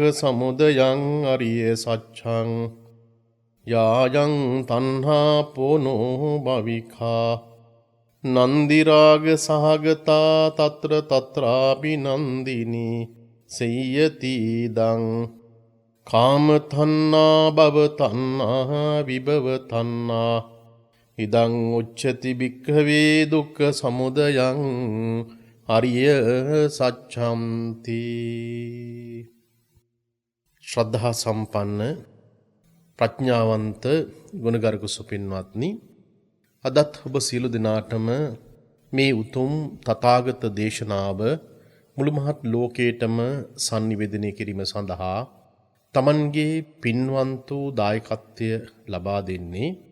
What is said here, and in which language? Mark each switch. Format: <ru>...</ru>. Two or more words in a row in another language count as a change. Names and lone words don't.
<pi>සමුදයං අරිය සත්‍යං යායං තණ්හා පොනෝ භවිකා නන්දිරාග සහගතා තත්‍ර තත්‍රාපි නන්දිනී සෙය්‍යති දං කාම තණ්හා භව තණ්හා විභව තණ්හා ඉදං උච්චති භික්ඛවේ දුක්ඛ සමුදයං අරිය සත්‍යම්ති.</pi> <si>ශ්‍රද්ධා සම්පන්න ප්‍රඥාවන්ත ගුණගරුක සුපින්වත්නි, අදත් ඔබ සියලු දෙනාටම මේ උතුම් තථාගත දේශනාව මුළු මහත් ලෝකයටම sannivedanaya කිරීම සඳහා තමන්ගේ පින්වන්ත දායකත්වය ලබා දෙන්නේ</si>